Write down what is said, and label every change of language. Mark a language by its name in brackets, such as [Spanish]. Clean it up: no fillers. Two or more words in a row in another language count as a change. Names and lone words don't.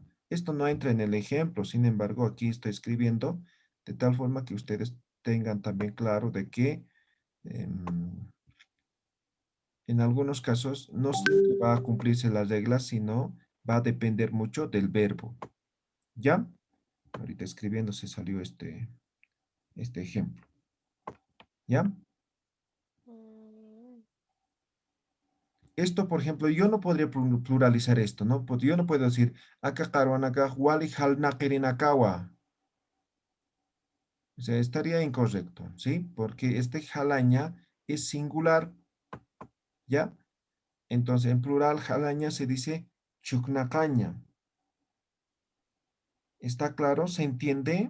[Spanish] Esto no entra en el ejemplo, sin embargo, aquí estoy escribiendo de tal forma que ustedes tengan también claro de que en algunos casos no siempre va a cumplirse las reglas, sino va a depender mucho del verbo, ¿ya? Ahorita escribiendo se salió este ejemplo, ¿ya? Mm, Esto, por ejemplo, yo no podría pluralizar esto, ¿no? Yo no puedo decir, acá [Aymara] caruanaca, wali halnakirinakawa. [Spanish] O sea, estaría incorrecto, ¿sí? Porque este jalaña es singular, ¿ya? Entonces, en plural, jalaña se dice chuknacaña. ¿Está claro? ¿Se entiende?